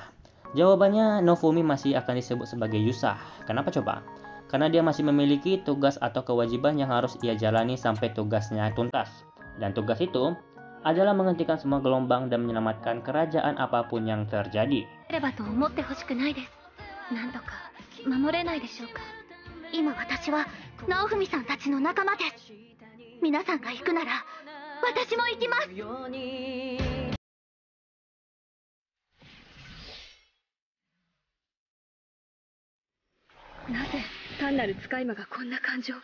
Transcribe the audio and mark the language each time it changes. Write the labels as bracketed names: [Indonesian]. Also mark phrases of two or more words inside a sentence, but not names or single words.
[Indonesian] Jawabannya, Naofumi masih akan disebut sebagai Yusa. Kenapa coba? Karena dia masih memiliki tugas atau kewajiban yang harus ia jalani sampai tugasnya tuntas. Dan tugas itu adalah menghentikan semua gelombang dan menyelamatkan kerajaan apapun yang terjadi. [Japanese] 今私はナオフミさんたちの仲間です。皆さんが行くなら私も行きます。なぜ単なる使い魔がこんな感情を。